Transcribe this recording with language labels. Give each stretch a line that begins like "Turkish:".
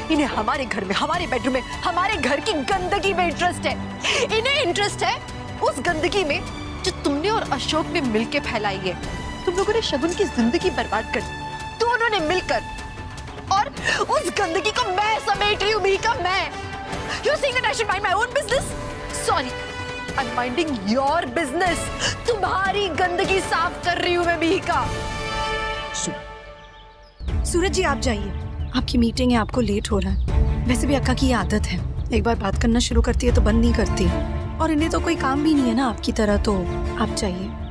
Hindi: इन्हें हमारे घर में, हमारे बेडरूम में, हमारे घर की गंदगी में इंटरेस्ट है। इन्हें इंटरेस्ट है उस गंदगी में जो तुमने और अशोक ने मिलकर फैलाई है। तुम लोगों ने शगुन की जिंदगी बर्बाद कर दी दोनों ने मिलकर, और उस गंदगी को मैं समेट रही हूँ मीका, मैं।
English: You think that I should mind my own business? Sorry, I'm minding your business.
Hindi: तुम्हारी गंदगी साफ कर रही हूँ मैं मीका। सूरज जी आप जाइए, आपकी मीटिंग है, आपको लेट हो रहा है। वैसे भी अक्का की ये आदत है, एक बार बात करना शुरू करती है तो बंद नहीं करती, और इन्हें तो कोई काम भी नहीं है ना आपकी तरह, तो आप जाइए।